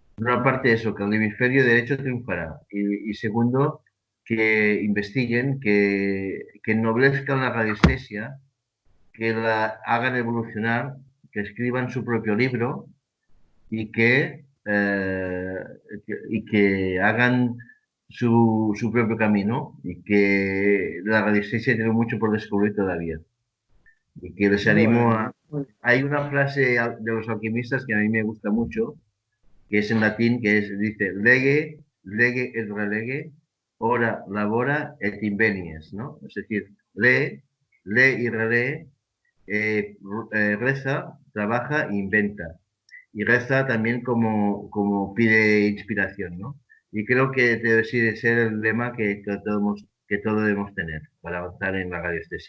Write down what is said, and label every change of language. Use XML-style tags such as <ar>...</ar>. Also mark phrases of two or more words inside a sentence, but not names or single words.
<es>No, aparte de eso, que el hemisferio derecho triunfará. Y segundo, que investiguen, que ennoblezcan la radiestesia, que la hagan evolucionar, que escriban su propio libro y que hagan su propio camino y que la radiestesia tiene mucho por descubrir todavía. Y que les animo a... Bueno, Hay una frase de los alquimistas que a mí me gusta mucho, que es en latín, dice,</es> <la>lege, lege et relege, ora labora et invenies,</la> <es>¿no? Es decir, lee, lee y relee, reza, trabaja e inventa. Y reza también como pide inspiración, ¿no? Y creo que debe ser el lema que todos debemos tener para avanzar en la radiestesia.</es>